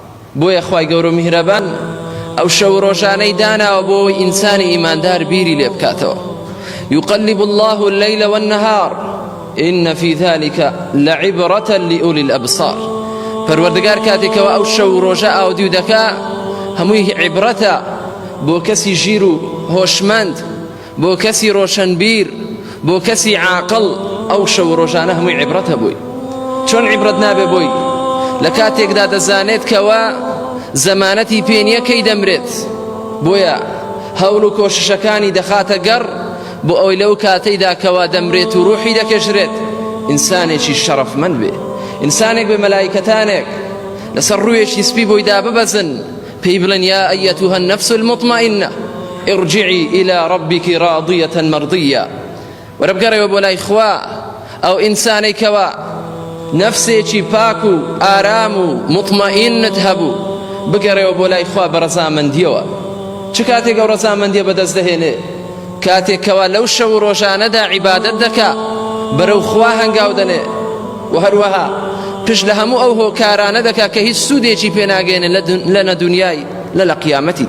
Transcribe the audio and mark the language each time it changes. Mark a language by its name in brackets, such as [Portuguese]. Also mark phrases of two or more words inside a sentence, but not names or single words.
[Central Kurdish] بۆیە خوای گەورە میهرەبان ئەو شەو ڕۆژانەی داناوە بۆ ئەوەی ئینسانی ئیماندار بیری لێ بکاتەوە. [Arabic] يقلب الله الليل والنهار إن في ذلك لعبرة لأولي الأبصار. [Central Kurdish] پەروەردگار کاتێکەوە ئەو شەو ڕۆژە ئاودی و دەکا هەمووی عیبرەتە بۆ کەسی ژیر و هۆشمەند، بۆ کەسی ڕۆشنبیر، بۆ کەسی عاقڵ. ئەو شەو ڕۆژانە هەمووی عیبرەتە بووی. چۆن عیبرەت نابێ بۆی؟ لە کاتێکدا دەزانێت کەوە زەمانەتی پێنیەکەی دەمرێت، بۆیە هەوڵ و کۆششەکانی دەخاتە گەڕ بۆ ئەوەی لەو کاتەیدا کەوا دەمرێت و ڕوحی دەکەژرێت ئینسانێکی شەڕەفمەند بێ، ئینسانێک بێ مەلایکەتانێک لەسەر ڕوویەکی سپی بۆی داببەزن، پێی بڵێن [Arabic] یا ئەیەتوها النەفس المطمئنە ارجعی إلى ربك راضية مرضية. [Central Kurdish] وەرە بگەڕێەوە بۆ لای خوا. ئەو ئینسانەی کەوا نەفسێکی پاک و ئارام و مطمئنت هەبوو بگەڕێەوە بۆ لای خوا بە ڕەزامەندیەوە. چ کاتێک ئەو ڕەزامەندیە بەدەست دەهێنێ؟ کاتێکەوە لەو شەو ڕۆژانەدا عیبادەت دەکا، بەرەو خوا هەنگاو دەنێ و هەروەها پشت لە هەموو ئەو هۆکارانە دەکا کە هیچ سوودێکی پێناگەێنێ لە نەدونیای لە قیامەتیدا.